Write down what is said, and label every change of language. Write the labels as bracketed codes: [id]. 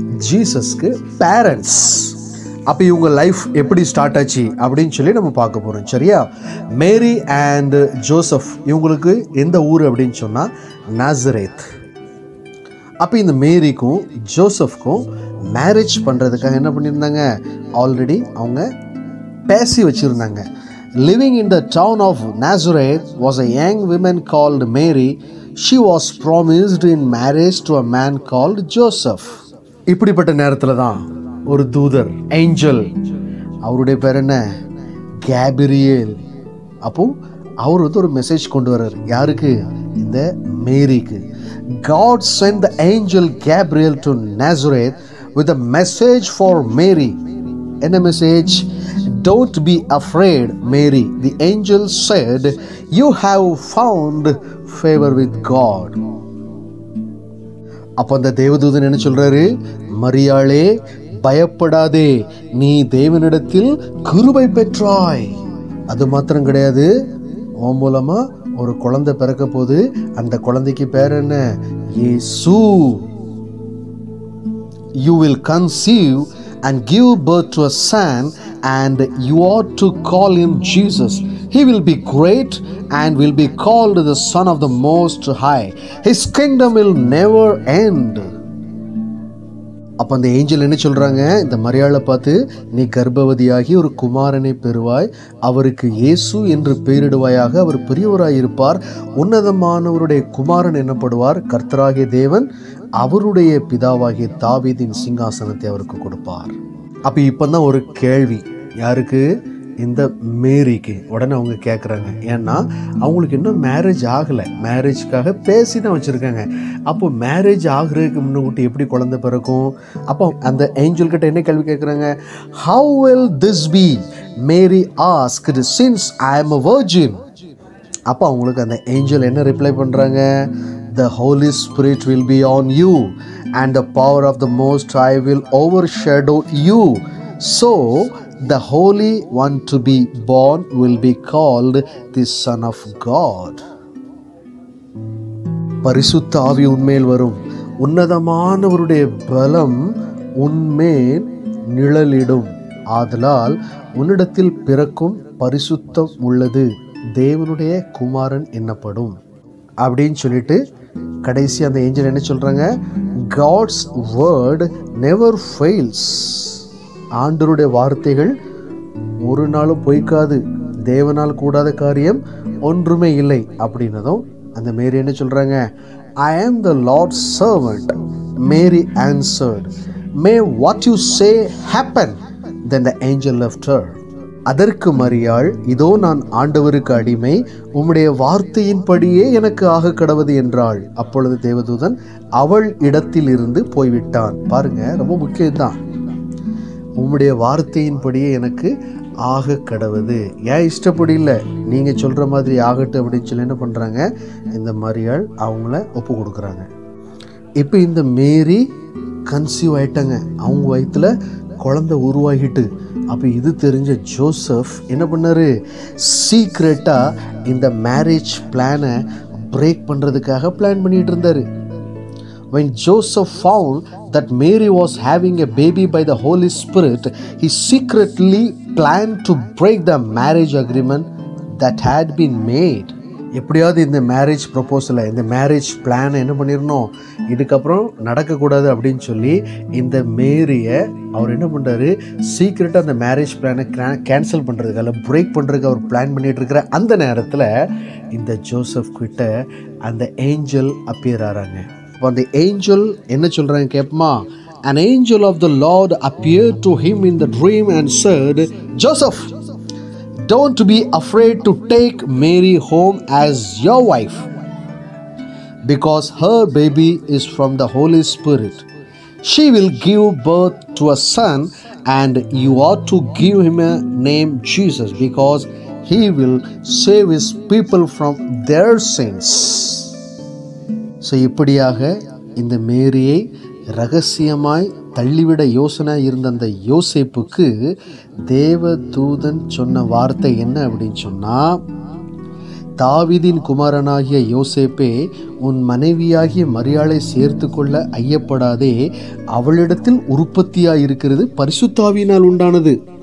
[ta] ஜீசஸ்க்கு parents. அப்போ இவங்க life எப்படி ஸ்டார்ட் ஆச்சு அப்படின்னு சொல்லி நம்ம பார்க்க போகிறோம். சரியா? மேரி அண்ட் ஜோசப் இவங்களுக்கு எந்த ஊர் அப்படின்னு சொன்னால் நாசரேத். அப்போ இந்த மேரிக்கும் ஜோசப்க்கும் மேரேஜ் பண்ணுறதுக்காக என்ன பண்ணியிருந்தாங்க? ஆல்ரெடி அவங்க பேசி வச்சுருந்தாங்க. [en] Living in the town of Nazareth was a young woman called Mary. She was promised in marriage to a man called Joseph. [ta] இப்படிப்பட்ட நேரத்தில் தான் ஒரு தூதர், ஏஞ்சல், அவருடைய பேர் என்ன? கேப்ரியேல். அப்போ அவர் வந்து ஒரு மெசேஜ் கொண்டு வர்றார். யாருக்கு? இந்த மேரிக்கு. [en] God sent the angel Gabriel to Nazareth with a message for Mary. [ta] என்ன message? [en] Don't be afraid, Mary. The angel said, you have found favor with God. [ta] அப்போ அந்த தேவதூதன் என்ன சொல்றாரு? மரியாளே, பயப்படாதே, நீ தேவனிடத்தில் கிருபை பெற்றாய். அது மாத்திரம் கிடையாது, உன் மூலமா ஒரு குழந்தை பிறக்க போது. அந்த குழந்தைக்கு பேர் என்ன? இயேசு. [en] You will conceive and give birth to a son, and you ought to call him Jesus. He will be great and will be called the Son of the Most High. His kingdom will never end. [ta] அப்போ அந்த angel என்ன சொல்கிறாங்க? இந்த மரியாளை பார்த்து, நீ கர்ப்பவதியாகி ஒரு குமாரனை பெறுவாய், அவருக்கு இயேசு என்று பெயரிடுவாயாக. அவர் பெரியவராய் இருப்பார், உன்னதமானவருடைய குமாரன் என்னப்படுவார். கர்த்தராகிய தேவன் அவருடைய பிதாவாகிய தாவீதின் சிங்காசனத்தை அவருக்கு கொடுப்பார். அப்போ இப்போ தான் ஒரு கேள்வி. யாருக்கு? இந்த மேரிக்கு. உடனே அவங்க கேட்குறாங்க. ஏன்னா அவங்களுக்கு இன்னும் மேரேஜ் ஆகலை, மேரேஜ்க்காக பேசி தான் வச்சுருக்காங்க. அப்போ மேரேஜ் ஆகுறதுக்கு முன்னாடி எப்படி குழந்தை பிறக்கும்? அப்போ அந்த ஏஞ்சல் கிட்ட என்ன கேள்வி கேட்குறாங்க? [en] How will this be? Mary asked, since I am a virgin. [ta] அப்போ அவங்களுக்கு அந்த ஏஞ்சல் என்ன ரிப்ளை பண்ணுறாங்க? [en] The Holy Spirit will be on you, and the power of the Most High will overshadow you. So, the Holy One to be born will be called the Son of God. [ta] பரிசுத்த ஆவி உன்மேல் வரும், உன்னதமானவருடைய பலம் உன்மேல் நிழலிடும். ஆதலால் உன்னிடத்தில் பிறக்கும் பரிசுத்தம் உள்ளது தேவனுடைய குமாரன் என்னப்படும் அப்படின்னு சொல்லிட்டு கடைசி அந்த ஏஞ்சல் என்ன சொல்றாங்க? [en] God's word never fails. [ta] ஆண்டவருடைய வார்த்தைகள் ஒரு நாளும் பொய்க்காது, தேவனால் கூடாத காரியம் ஒன்றுமே இல்லை அப்படின்னதும் அந்த மேரி என்ன சொல்றாங்க? [en] I am the Lord's servant. Mary answered, may what you say happen. Then the angel left her. [ta] அதற்கு மரியாள், இதோ நான் ஆண்டவருக்கு அடிமை, உம்முடைய வார்த்தையின்படியே எனக்கு ஆக கடவது என்றாள். அப்பொழுது தேவதூதன் அவள் இடத்தில் இருந்து போய்விட்டான். பாருங்க, ரொம்ப முக்கியம்தான். உம்முடைய வார்த்தையின்படியே எனக்கு ஆக கடவுது. ஏன் இஷ்டப்படி இல்லை, நீங்க சொல்ற மாதிரி ஆகட்டும் அப்படின்னு சொல்லி என்ன பண்றாங்க? இந்த மரியாள் அவங்கள ஒப்பு கொடுக்குறாங்க. இப்போ இந்த மேரி கன்சீவ் ஆயிட்டாங்க, அவங்க வயிற்றுல குழந்தை உருவாகிட்டு. அப்போ இது தெரிஞ்ச ஜோசப் என்ன பண்ணாரு? சீக்ரெட்டாக இந்த மேரேஜ் பிளானை பிரேக் பண்ணுறதுக்காக பிளான் பண்ணிட்டு இருந்தார். [en] When Joseph found that Mary was having a baby by the Holy Spirit, he secretly planned to break the marriage agreement that had been made. [ta] எப்படியாவது இந்த மேரேஜ் ப்ரொபோசலை, இந்த மேரேஜ் பிளானை என்ன பண்ணிடணும், இதுக்கப்புறம் நடக்கக்கூடாது அப்படின்னு சொல்லி இந்த மேரியை அவர் என்ன பண்ணுறாரு? சீக்கிரட்டாக அந்த மேரேஜ் பிளானை கேன்சல் பண்ணுறதுக்காக, பிரேக் பண்ணுறதுக்கு அவர் பிளான் பண்ணிட்டு இருக்கிற அந்த நேரத்தில் இந்த ஜோசப் கிட்ட அந்த ஏஞ்சல் அப்பியர் ஆகிறாங்க. அப்போ அந்த ஏஞ்சல் என்ன சொல்கிறாங்க கேட்போமா? [en] An angel of the Lord appeared to him in the dream and said, Joseph, don't be afraid to take Mary home as your wife. because her baby is from the Holy Spirit. She will give birth to a son, and you ought to give him a name Jesus, because he will save his people from their sins. [ta] So இப்படியாக இந்த மேரியை ரகசியமாய் தள்ளிவிட யோசனை இருந்த அந்த யோசேப்புக்கு தேவதூதன் சொன்ன வார்த்தை என்ன அப்படின்னு சொன்னால், தாவீதின் குமாரனாகிய யோசேப்பே, உன் மனைவியாகிய மரியாளை சேர்த்து கொள்ள ஐயப்படாதே, அவளிடத்தில் உற்பத்தியாயிருக்கிறது பரிசுத்தாவியினால் உண்டானது.